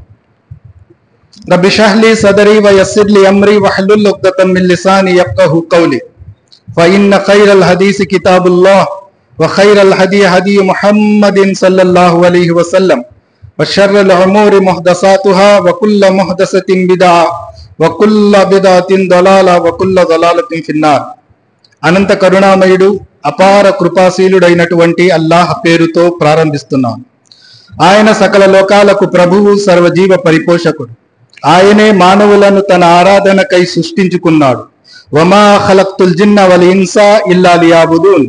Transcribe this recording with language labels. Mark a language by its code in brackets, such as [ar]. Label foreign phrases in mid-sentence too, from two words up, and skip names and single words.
[ar] رب اشرح لي صدري ويسر لي أمري واحلل عقدة من لساني يفقهوا قولي فإن خير الحديث كتاب الله وخير الهدي هدي محمد صلى الله عليه وسلم وشر الأمور محدثاتها وكل محدثة بدعة وكل بدعة ضلالة وكل ضلالة في النار [te] అనంత కరుణామయుడు అపార కృపాశీలుడైనటువంటి అల్లాహ్ పేరుతో ప్రారంభిస్తున్నాను. ఆయన సకల లోకాలకు ప్రభువు, సర్వజీవ పరిపోషకుడు. ఆయనే మానవులను తన ఆరాధనకై సృష్టించుకున్నాడు. [ar] وما خلقت الجن والإنس إلا ليعبدون.